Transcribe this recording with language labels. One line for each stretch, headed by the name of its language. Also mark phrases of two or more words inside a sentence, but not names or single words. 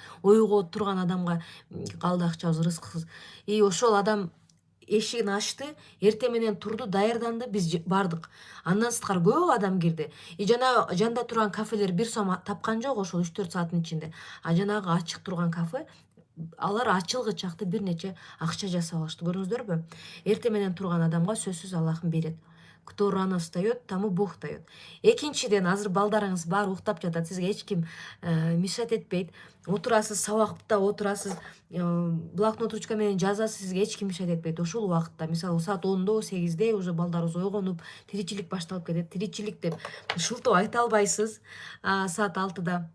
Kyrgyz: Ойго турган адамга калды акчабыз, рызкыбыз. И ошол адам эшигин ачты, эртең менен турду, даярданды, биз бардык. Андан сырткары көп адам кирди. Жанагы жанда турган кафелер 1 сом тапкан жок ошол 3-4 сааттын ичинде. А жанагы ачык турган кафе алар ачылгычакты бир нече акча жасап алышты. Көрдүңүздөрбү? Эртең менен турган адамга сөзсүз Аллахым берет.
Russian: Кто рано встает, тому Бог дает.
Kyrgyz: Экинчиден, азыр балдарыңыз баары уктап жатат, сизге эч ким мешать этпейт. Отурасыз, сабакта отурасыз, блокнот ручка менен жазасыз, сизге эч ким мешать этпейт. Ошол убакытта, мисалы саат 10-до, 8-де уже балдарыңыз ойгонуп, тиричилик башталып кетет. Тиричилик деп шылтоо айта албайсыз саат 6-да.